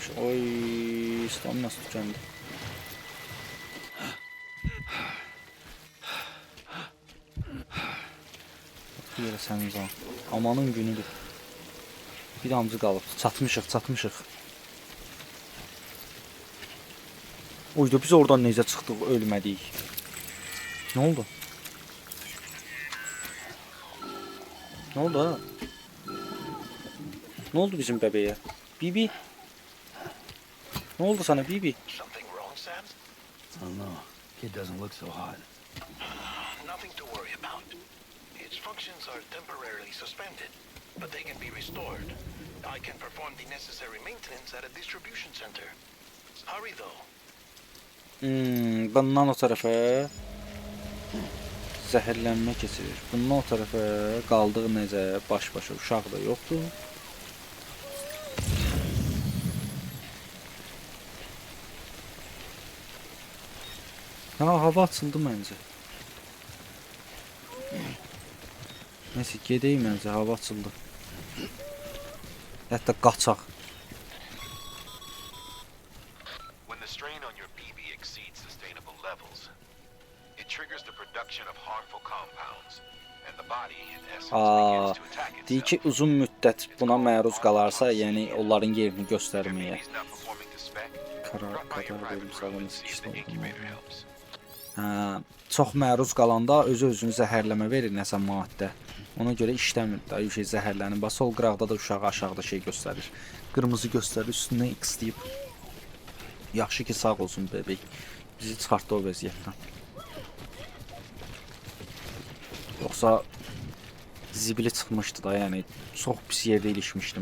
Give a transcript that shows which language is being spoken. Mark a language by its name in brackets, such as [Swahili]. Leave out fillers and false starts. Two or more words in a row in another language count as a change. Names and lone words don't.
[Azerbaijani] Oy, staminası tükəndi. Bir yerə sənin zaman. Amanın günüdür. Bir damcı qalıb. Çatmışıq. Oydu, biz oradan necə çıxdıq, ölmədik. [Turkish] Ne oldu? Ne oldu ha? Ne oldu bizim bebeğe? Bibi? Ne oldu sana Bibi? [English] Something wrong, Sam? I don't know. Kid doesn't look so hot. Nothing to worry about. Its functions are temporarily suspended, but they can be restored. I can perform the necessary maintenance at a distribution center. Hurry though. [Azerbaijani] Bundan o tarafa zəhərlənmə keçirir. Bundan o tarafa qaldıq necə baş-başa, uşaq da yoxdur. Ha, hava açıldı məncə. Neyse, gedeyim məncə, hava açıldı. Hətta qaçaq. [English] When the strain on your BB exceeds sustainable levels, it triggers the production of harmful compounds, and the body in essence begins to attack itself. [Azerbaijani] Deyir ki, uzun müddət buna məruz qalarsa, yəni onların yerini göstərməyə. [English] If the baby's not performing to spec, [Turkish] Karar [English] drop by your private [Turkish] verim [English] room [Turkish] sağlaması [English] and see if [Turkish] işte [English] the [Turkish] oldu. [English] incubator helps. [Azerbaijani] Çox məruz qalanda özünü zəhərləmə verir nəsə maddə. Ona görə işləmir də, şey zəhərlənir. Bax sol qıraqda da uşağı aşağıda şey göstərir. Qırmızı göstərir, üstündən X deyib. Yaxşı ki sağ olsun bebek. Bizi çıxartdı o vəziyyətdən. Yoxsa zibili çıxmışdı da, yəni çox pis yerdə ilişmişdim.